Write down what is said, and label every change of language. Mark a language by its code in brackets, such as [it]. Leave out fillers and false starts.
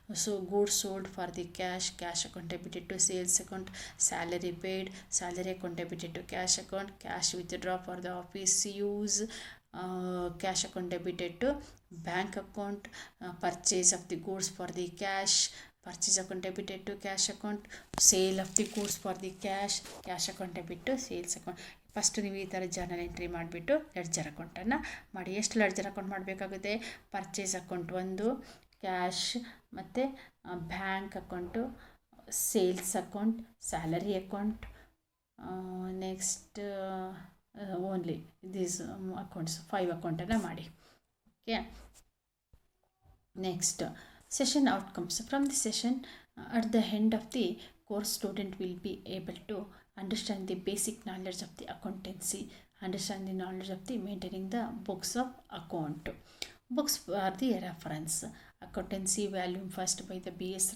[en] So goods sold for the cash account debited to sales account. Salary paid, salary account debited to cash account. Cash withdraw for the office use, cash account debited to bank account. Purchase of the goods for the cash purchase account debited to cash account. Sale of the goods for the cash account debit to sales account. [kn] First ನೀವು ಈ ಥರ journal entry ಮಾಡಿಬಿಟ್ಟು ledger ಅಕೌಂಟನ್ನು ಮಾಡಿ. ಎಷ್ಟು ledger account ಮಾಡಬೇಕಾಗುತ್ತೆ, purchase account ಒಂದು, cash ಮತ್ತು bank account, sales account, salary account, [en] next only these accounts [kn] 5 ಅಕೌಂಟನ್ನು ಮಾಡಿ. Okay. [en] Next session outcomes. From the session, at the end of the course, student will be able to understand the basic knowledge of the accountancy, understand the knowledge of the maintaining the books of account. Books are the reference. Accountancy volume first by the B.S.